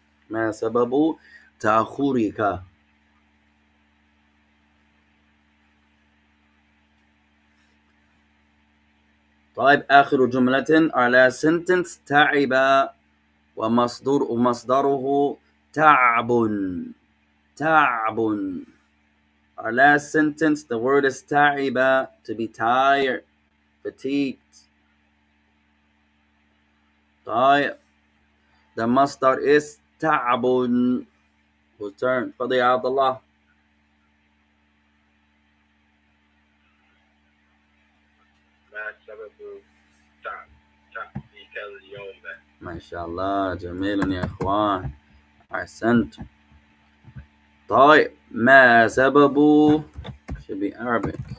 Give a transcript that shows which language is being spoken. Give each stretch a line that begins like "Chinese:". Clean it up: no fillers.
Arabic: ما سبب تأخرك؟ طيب آخر جملة على sentence تعب ومصدره تعب. تعب.
English: Our last sentence, the word is تعب, to be tired, fatigued. طيب the masdar is تعب. Whose turn?
Arabic: تفضل يا عبد الله. ما سبب تعبك اليوم؟ ما شاء الله جميل يا إخوان أحسنتم.
English: طيب
Arabic: ما سبب
English: should be Arabic.